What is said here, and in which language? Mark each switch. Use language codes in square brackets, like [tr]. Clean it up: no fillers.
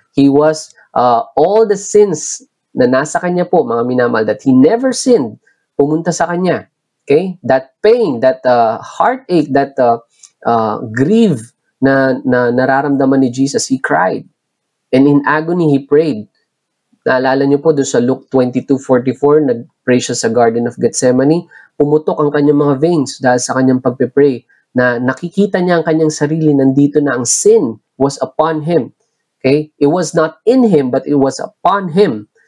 [en] He was all the sins [tl] na nasa kanya po, mga minamahal, [en] that he never sinned, [tl] pumunta sa kanya. [en] Okay? That pain, that heartache, that grief [tl] na nararamdaman ni Jesus, [en] he cried. And in agony, he prayed. [tl] Naalala niyo po doon sa Luke 22:44, nag-pray siya sa Garden of Gethsemane, pumutok ang kanyang mga veins dahil sa kanyang pagpe-pray, na nakikita niya ang kanyang sarili, nandito na ang [en] sin was upon him. Okay? It was not in him, but it was upon him.